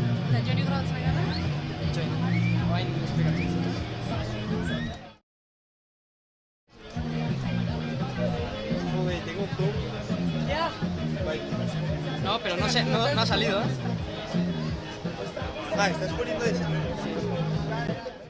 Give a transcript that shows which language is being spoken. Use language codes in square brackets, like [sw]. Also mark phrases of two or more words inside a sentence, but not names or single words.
[eu] Eta Joni grabatzen ari gara? Join. Orain esplikatzen dut. [es] Joder, tengo todo. Ja. No, pero no ha salido, ¿eh? Ah, ¿estás poniendo esa?